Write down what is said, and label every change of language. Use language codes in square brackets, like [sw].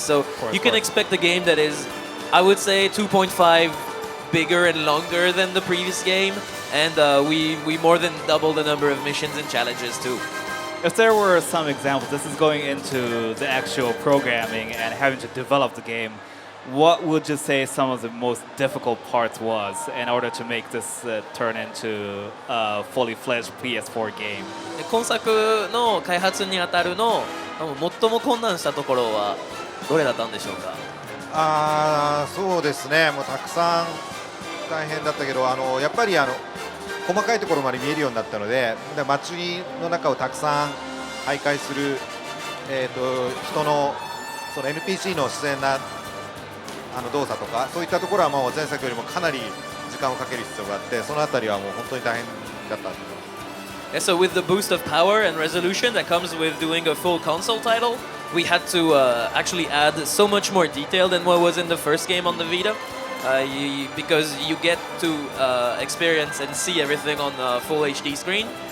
[en] So you can expect a game that is, I would say, 2.5 bigger and longer than the previous game, and we more than double the number of missions and challenges too. If there were some examples, this is going into the actual programming and having to develop the game. what would you say some of the most difficult parts was in order to make this turn into a fully fledged PS4 game? [ja] で今作の開発にあたるの最も困難したところはどれだったんでしょうか。そうですね、もうたくさん大変だったけど、やっぱり細かいところまで見えるようになったので、街の中をたくさん徘徊する、人のその NPC の自然な動作とか、そういったところはもう前作よりもかなり時間をかける必要があって、そのあたりはもう本当に大変だった。 [en] Yeah, so with the boost of power and resolution that comes with doing a full console title, we had to actually add so much more detail than what was in the first game on the Vita. Because you get to experience and see everything on a full HD screen.